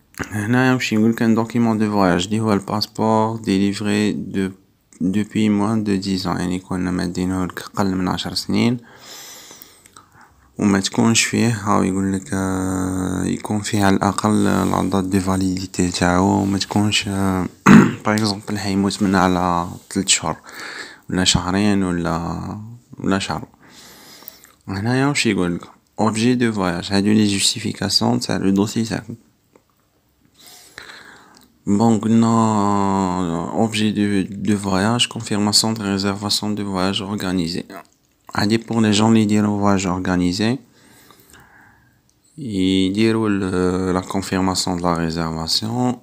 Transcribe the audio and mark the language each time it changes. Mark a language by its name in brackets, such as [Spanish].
[Arabic] هنا واش يقولك [French] un document de voyage اللي هو الباسبور délivré depuis moins de 10 ans. [Arabic] يعني كنا مدينهولك قل من 10 سنين وما تكونش فيه هاو يقولك يكون فيه على الأقل [French] la date de validité [Arabic] تاعو ما تكونش par exemple حيموت من على 3 شهور ولا شهرين ولا شهر. هنايا واش يقولك [French] objet de voyage [Arabic] هادو لي justification تاع لو دوسي تاعكم. [French] bon قلنا objet de voyage confirmation de réservation de voyage organisé. هادي pour les gens [Arabic] اللي يديروا [French] voyage organisé يديروا la confirmation de la réservation.